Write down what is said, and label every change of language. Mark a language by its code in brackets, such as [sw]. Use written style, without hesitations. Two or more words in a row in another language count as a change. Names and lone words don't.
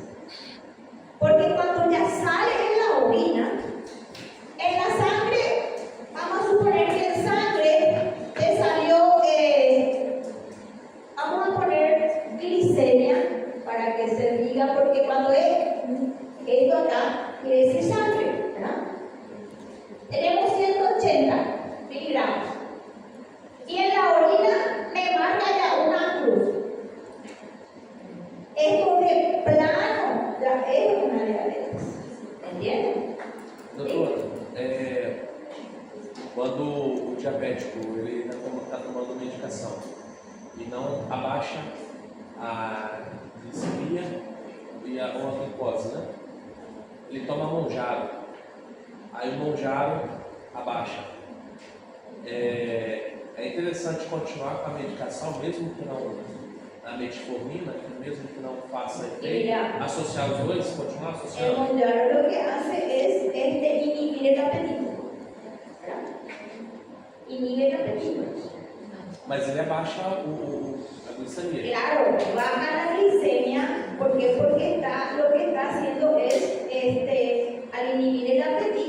[es] Porque cuando ya sale en la orina, en la sangre, vamos a suponer que en sangre te salió, vamos a poner glicemia para que se diga, porque cuando es esto acá, quiere decir sangre, ¿verdad? Tenemos 180 miligramos. Y en la orina me marca ya una cruz. Esto de plano [pt] já é uma diabetes. Entende? Doutor, quando o diabético ele está tomando medicação e não abaixa a glicemia e uma glicose, né? Ele toma Monjaro. Aí o Monjaro abaixa. É interessante continuar com a medicação, mesmo que não a metformina, mesmo que não faça efeito, [es] Mira. [pt] associar os dois, continuar [es] El [pt] associando. [es] Monjaro lo que hace es inhibir el apetito. ¿Verdad? Inhibe el apetito. [pt] Mas ele abaixa a glicemia. [es] Claro, baja la glicemia, ¿por qué? Porque lo que está haciendo es, al inhibir el apetito,